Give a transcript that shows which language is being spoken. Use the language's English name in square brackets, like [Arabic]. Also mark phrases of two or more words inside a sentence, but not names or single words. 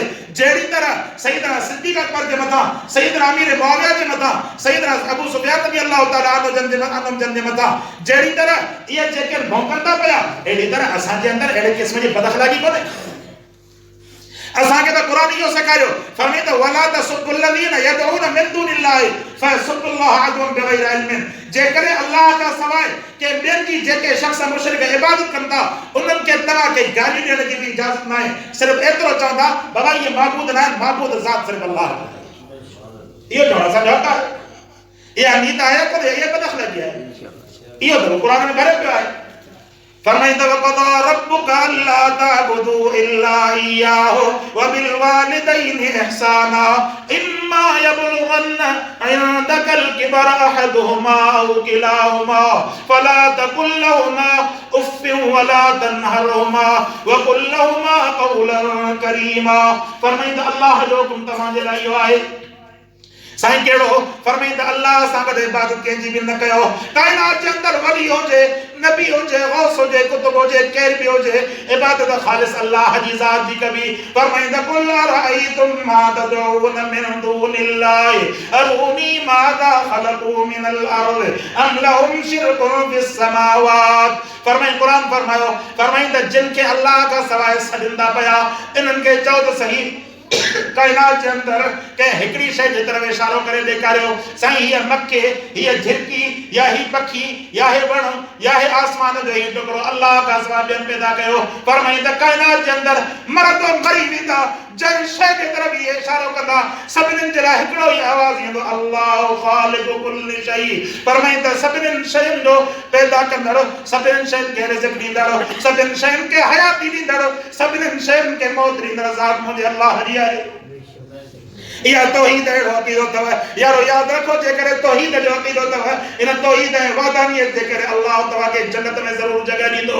[Sindhi] जहिड़ी तरह सैयदना सिद्दीक़ अकबर जे मथां, सैयदना अमीर मुआविया जे मथां, सैयदना अबू सुफियान [Arabic] رضي الله تعالى عنه [Sindhi] जन जे मथां जहिड़ी तरह इहे जेके भौंकनि था पिया, अहिड़ी तरह असांजे अंदरि अहिड़े क़िस्म जी बदअख़लाक़ी कोन्हे। असांखे त क़ुरान इहो सेखारियो, फरमाए त [Arabic] ولا تسبوا الذين يدعون من دون الله فيسبوا الله عدوا بغير علم. [Sindhi] जेकॾहिं अल्लाह खां सवाइ के ॿियनि जी जेके शख़्स मुशरिक इबादत कनि था, उन्हनि खे तव्हां खे गाली ॾियण जी बि इजाज़त न आहे, सिर्फ़ु एतिरो चवंदा बाबा इहे माबूद न आहिनि, माबूद ज़ात सिर्फ़ु अल्लाह आहे। इहो चवणु असांजो हक़ आहे, इहा नीत आहे कोन्हे, इहा बदअख़लाक़ी आहे, इहो त क़ुरान में भरियो पियो आहे। [Arabic] फरमाईंदा وقضى ربك ألا تعبدوا إلا إياه وبالوالدين إحسانا إما يبلغن عندك الكبر أحدهما أو كلاهما فلا تقل لهما أف ولا تنهرهما وقل لهما قولا كريما. [Sindhi] फरमाईंदा अल्लाह जो हुकुम तव्हां जे लाइ इहो आहे। साईं कहिड़ो? फरमाईंदा अल्लाह सां गॾु इबादत कंहिंजी बि न कयो। काइनात जे अंदरि वली हुजे, नबी हुजे, गौस हुजे, कुतुब हुजे, केर बि हुजे, इबादत ख़ालिस अल्लाह जी ज़ात जी कबी। [Arabic] फरमाईंदा قل أرأيتم ما تدعون من دون الله أروني ماذا خلقوا من الأرض أم لهم شرك في السماوات. [Sindhi] फरमाए क़ुरान फरमायो, फरमाईंदा जिन खे अल्लाह खां सवाइ सॾींदा पिया, इन्हनि खे चओ त सही काइनात जे अंदरि कंहिं हिकिड़ी शइ जे तरफ़ इशारो करे ॾेखारियो, साईं हीअ मखे, हीअ झिरकी, या ही पखी, या हे वण, या हे आसमान जो ही टुकड़ो अल्लाह खां सवाइ ॿियनि पैदा कयो। फरमाईंदा काइनात जे अंदरि मरद मरी वेंदा, जंहिं शइ जे तरफ़ इहे इशारो कंदा, सभिनीनि जे लाइ हिकिड़ो ई आवाज़ ईंदो, [Arabic] الله خالق كل شيء. [Sindhi] फरमाईंदा सभिनीनि शयुनि जो पैदा कंदड़, सभिनीनि शयुनि खे रिज़्क़ ॾींदड़, सभिनीनि शयुनि खे हयाती ॾींदड़, सभिनीनि शयुनि खे मौत ॾींदड़ ज़ात मुंहिंजे अल्लाह जी आहे। इहा तौहीद अहिड़ो अक़ीदो अथव यारो, यादि रखो, जेकॾहिं तौहीद जो अक़ीदो अथव, इन तौहीद ऐं वादानियत जे करे अल्लाह तव्हां खे जन्नत में ज़रूरु जॻह ॾींदो।